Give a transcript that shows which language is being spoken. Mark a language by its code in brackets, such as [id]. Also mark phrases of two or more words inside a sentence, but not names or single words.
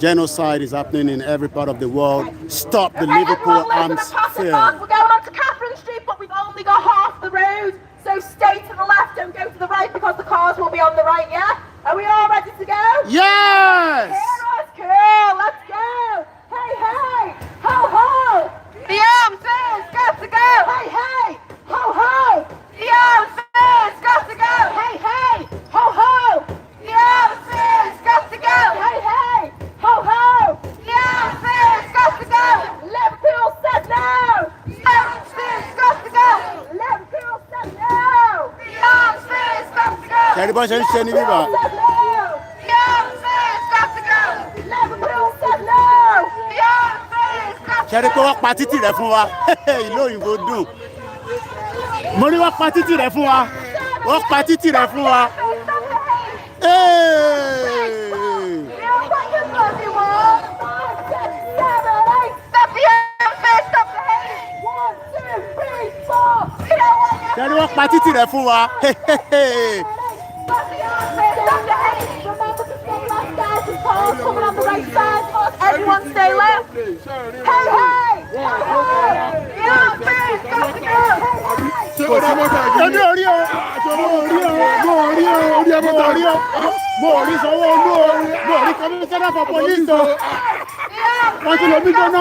[en] Genocide is happening in every part of the world. Stop the Liverpool arms fair. We're going on to Catherine Street, but we've only got half the road. So stay to the left, don't go to the right because the cars will be on the right, yeah? Are we all ready to go? Yes! Hear us, cool, let's go! Hey, hey, ho, ho! The arms fair's got to go! Hey, hey, ho, ho! The arms fair's got to go! Hey, hey, ho, ho! The arms fair's got to go! Hey, hey, ho, ho! The arms fair's got to go! Liverpool said no! The arms fair's got to go! Liverpool said no! The arms fair's got to go! Everybody say Liverpool said no! The arms fair's got to go! Liverpool said no! The arms fair's got to go! [yo] Ṣẹ́rí pé wọ́n pa títì rẹ̀ fún wa. Ìlú òyìnbó dùn. Mo ní wọ́n pa títì rẹ̀ fún wa. Wọ́n pa títì rẹ̀ fún wa. Ṣẹ́rí wọ́n pa títì rẹ̀ fún wa. [en] Everyone stay left. Hey, hey! [yo] Èmi ò rí o. Mo ò rí Sanwó-Olú o. Mo ò rí [en] Commissioner for Police [yo] o. Wọ́n ti lo gbígbóná.